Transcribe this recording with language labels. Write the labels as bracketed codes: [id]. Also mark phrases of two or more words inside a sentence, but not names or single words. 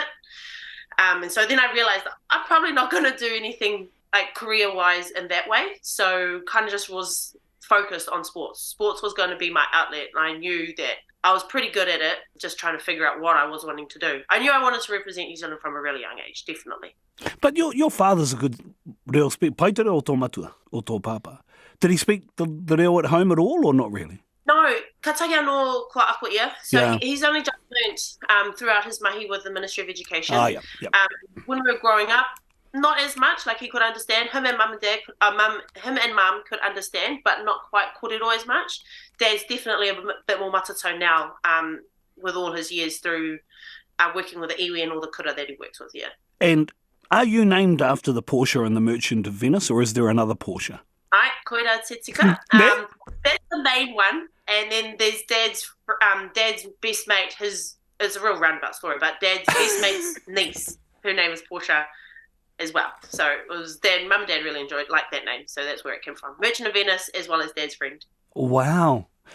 [en] And so then I realised that I'm probably not going to do anything like career-wise in that way, so kind of just was focused on sports. Sports was going to be my outlet, and I knew that I was pretty good at it, just trying to figure out what I was wanting to do. I knew I wanted to represent New Zealand from a really young age, definitely. But your father's a good reo speak. [mi] Paitere o tō matua, o tō papa. [en] Did he speak the reo at home at all, or not really? No, [mi] ka tahi anō kua ako ia. [en] So he's only just learnt throughout his mahi with the Ministry of Education. Yeah. When we were growing up, not as much, like he could understand. Him and mum could understand, but not quite kōrero as much. Dad's definitely a bit more matatau now, with all his years through working with the iwi and all the kura that he works with, yeah. And are you named after the Portia and the Merchant of Venice, or is there another Portia? [mi] Ai, koira te tika. [en] That's the main one. And then there's Dad's best mate. It's a real roundabout story, but Dad's best mate's niece, her name is Portia as well. So it was Mum and Dad really liked that name. So that's where it came from. Merchant of Venice, as well as Dad's friend.